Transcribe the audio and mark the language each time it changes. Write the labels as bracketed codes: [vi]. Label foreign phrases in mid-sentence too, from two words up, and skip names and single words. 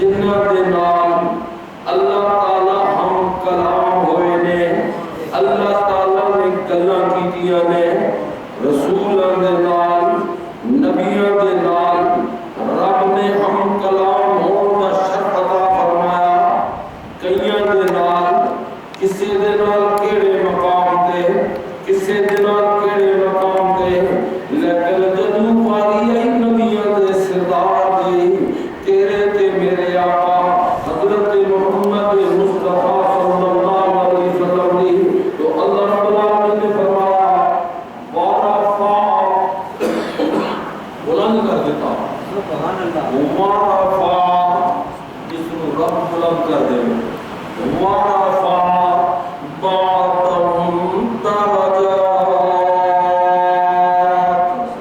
[pa] دے نال اللہ تعالی ہم کلام ہوئے نے اللہ تعالی نے گلاں کیتیاں نے رسولاں دے نال نبیاں دے نال رب نے ہم کلام ہون دا شرف عطا فرمایا کئیاں دے نال کسی دے نال کیڑے مقام تے کسی دے نال کیڑے مقام تے لیکن جدوں واری آئی نبیاں دے سردار دی تیرے تے میرے آقا حضرت محمد مصطفیٰ [ar] صلی اللہ علیہ وسلم [pa] دی تو [ar] اللہ رب العالمین [pa] نے فرمایا وارفع بلند کر دیتا [ar] سبحان اللہ وارفع [ur] جس کو رب بلند کر دے [ar] وارفع بعضهم درجات